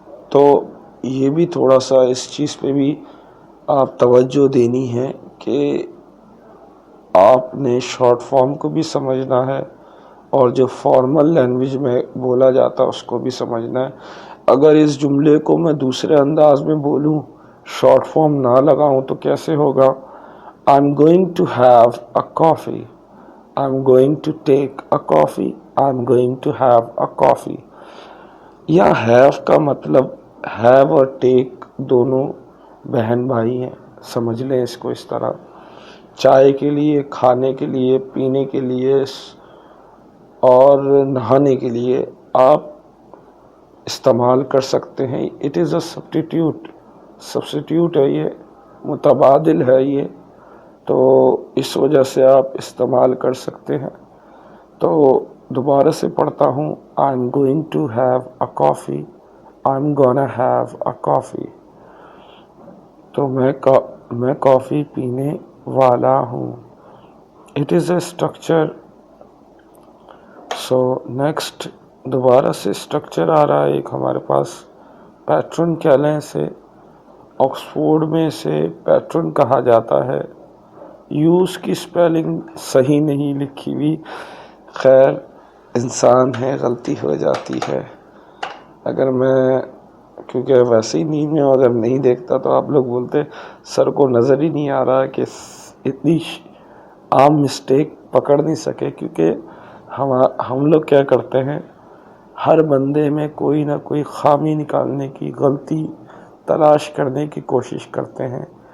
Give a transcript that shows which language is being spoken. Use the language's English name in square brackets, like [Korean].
[Urdu] تو یہ بھی تھوڑا سا اس چیز پہ بھی آپ توجہ دینی ہے کہ آپ نے شارٹ فارم کو بھی سمجھنا ہے اور جو فارمل لینگویج میں بولا جاتا ہے اس کو بھی سمجھنا ہے. اگر اس جملے کو میں دوسرے انداز میں بولوں، شارٹ فارم نہ لگاؤں، تو کیسے ہوگا؟ [English] I'm going to have a coffee. I'm going to take a coffee. I'm going to have a coffee. [Urdu] یا have کا مطلب have اور take دونوں بہن بھائی ہیں، سمجھ لیں اس کو اس طرح. چائے کے لیے، کھانے کے لیے، پینے کے لیے اور نہانے کے لیے آپ استعمال کر سکتے ہیں. [English] it is a substitute [Urdu] ہے، یہ متبادل ہے یہ، تو اس وجہ سے آپ استعمال کر سکتے ہیں. تو دوبارہ سے پڑھتا ہوں. [English] I'm going to have a coffee. I'm gonna have a coffee. [Urdu] تو میں کافی پینے والا ہوں. [English] It is a structure. [Urdu] So next دوبارہ سے اسٹرکچر آ رہا ہے ایک ہمارے پاس. پیٹرن کہہ لیں اسے. آکسفورڈ میں اسے پیٹرن کہا جاتا ہے. یوز کی سپیلنگ صحیح نہیں لکھی ہوئی. خیر، انسان ہے، غلطی ہو جاتی ہے. اگر میں کیونکہ ویسے ہی نیند میں اگر نہیں دیکھتا تو آپ لوگ بولتے سر کو نظر ہی نہیں آ رہا کہ اتنی عام مسٹیک پکڑ نہیں سکے. کیونکہ ہم لوگ کیا کرتے ہیں، ہر بندے میں کوئی نہ کوئی خامی نکالنے کی، غلطی تلاش کرنے کی کوشش کرتے ہیں.